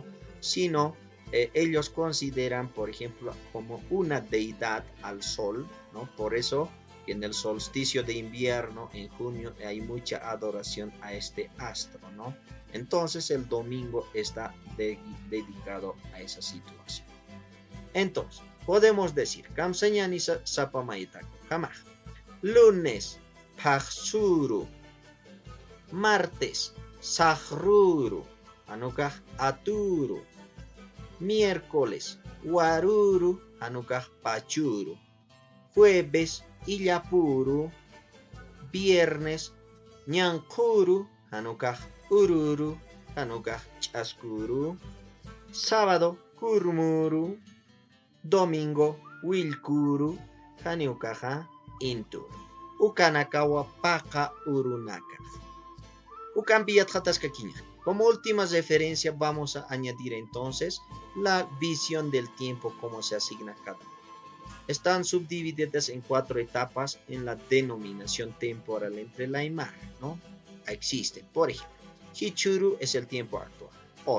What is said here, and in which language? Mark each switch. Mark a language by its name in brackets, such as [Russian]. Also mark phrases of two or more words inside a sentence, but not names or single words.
[Spanish] Sino ellos consideran, por ejemplo, como una deidad al sol, ¿no? Por eso en el solsticio de invierno, en junio, hay mucha adoración a este astro, ¿no? Entonces el domingo está dedicado a esa situación. Entonces, podemos decir, [Aymara] Kamseñani Sapamaitako, Kamaj. Lunes, Paxuru. Martes, Sahruru. Anukaj Aturu. Miércoles, Waruru. Anukaj Pachuru. Jueves, Illapuru. Viernes, Ñankuru. Anukaj Ururu. Anukaj Chaskuru. Sábado, Kurmuru. Domingo, Wilkuru. Haniukaja Inturu. Ukanakawa Paka Urunaka. Ukampiat Hataskakiña. [Spanish] Como última referencia vamos a añadir entonces la visión del tiempo como se asigna cada uno. Están subdivididas en 4 etapas en la denominación temporal entre la Aymara, ¿no? Existen, por ejemplo, Hichuru es el tiempo actual, hoy.